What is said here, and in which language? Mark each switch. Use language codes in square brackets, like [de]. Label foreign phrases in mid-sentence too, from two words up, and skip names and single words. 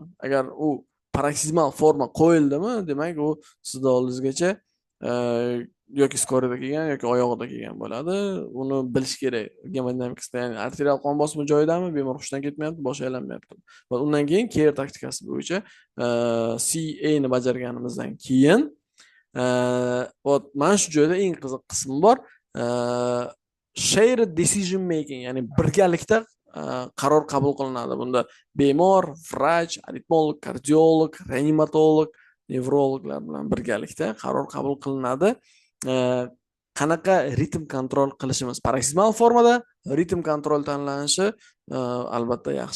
[uz] Agar u paroksizmal forma qo'yildimi, demak u sizning oldingizgacha yoki skorida kelgan yoki oyog'ida kelgan bo'ladi. Uni bilish kerak. Gemodinamikasida, ya'ni arterial qon bosimi joyidami, bemor hushdan ketmayapti, boshi aylanmayapti. Va undan keyin care taktikasi bo'yicha CA ni bajarganimizdan keyin mana shu joyda eng qiziq qismi bor. [en] Shared decision making, [uz] ya'ni birgalikda qaror qabul qilinadi. Bunda bemor, vrach, aritmolog, kardiolog, reanimatolog, nevrologlar bilan birgalikda qaror qabul qilinadi. Qanaqa ritm kontrol qilishimiz? Paroksizmal formada ritm kontrol tanlanishi albatta yaxshi.